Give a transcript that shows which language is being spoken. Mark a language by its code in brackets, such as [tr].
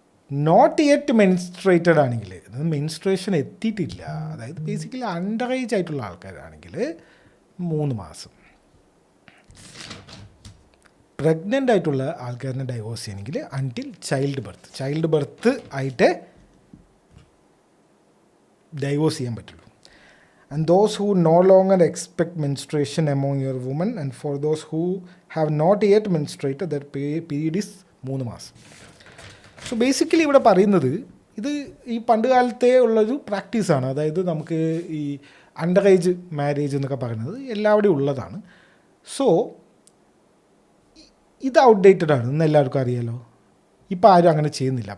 [en] not yet menstruated [ml] ആണെങ്കിൽ, menstruation എത്തിയിട്ടില്ല, അതായത് ബേസിക്കലി അണ്ടർ ഏജ് ആയിട്ടുള്ള ആൾക്കാരാണെങ്കിൽ 3 മാസം. പ്രഗ്നൻ്റ് ആയിട്ടുള്ള ആൾക്കാരിനെ ഡൈവോഴ്സ് ചെയ്യണമെങ്കിൽ അൺടിൽ ചൈൽഡ് ബർത്ത് ആയിട്ട് ഡൈവോഴ്സ് ചെയ്യാൻ പറ്റുള്ളൂ. [en] And those who no longer expect menstruation among your women, and for those who have not yet menstruated, that period is 3 മാസം. [ml] സോ ബേസിക്കലി ഇവിടെ പറയുന്നത് ഇത് ഈ പണ്ട് കാലത്തെ ഉള്ളൊരു പ്രാക്ടീസാണ്. അതായത് നമുക്ക് ഈ അണ്ടർ ഏജ് മാരേജ് എന്നൊക്കെ പറയുന്നത് എല്ലാവിടെയും ഉള്ളതാണ്. സോ ഇത് ഔട്ട്ഡേറ്റഡ് ആണ് എന്ന് എല്ലാവർക്കും അറിയാലോ. ഇപ്പോൾ ആരും അങ്ങനെ ചെയ്യുന്നില്ല.